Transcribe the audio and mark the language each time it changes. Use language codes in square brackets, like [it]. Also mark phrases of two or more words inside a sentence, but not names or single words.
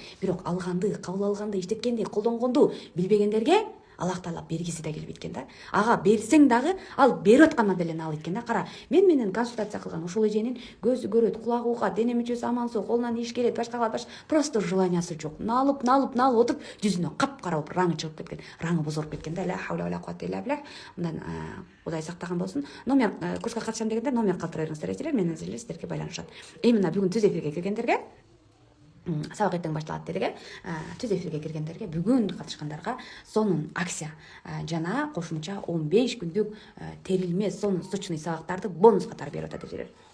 [ky] Бирок алганды, кабыл алганды, иштеткенди, колдонгонду билбегендерге Аллах Таала бергиси да келбейт экен да. Ага берсең дагы ал берип аткандан деле алат экен да. Кара, мен менен консультация кылган ушул эженин көзү көрөт, кулагы угат, дене мүчөсү аман соо, колунан иш келет, башка просто желаниясы жок. Налып отуруп, жүзүнө кап-кара болуп раңы чыгып кеткен, раңы бозоруп кеткен да. [ar] لا حول ولا قوة إلا بالله. [ky] Мындан Кудай сактаган болсун. Номер курска катышам дегендер номер калтыра бериңиздер, эжелер, менен сиздерге байланышат. Мына бүгүн түз эфирге киргендерге, сабак эртең башталат дедиге, түз эфирге киргендерге, бүгүн катышкандарга сонун акция жана кошумча 15 күндүк терилме сонун сочный сабактарды бонус катары берип атат эжелер.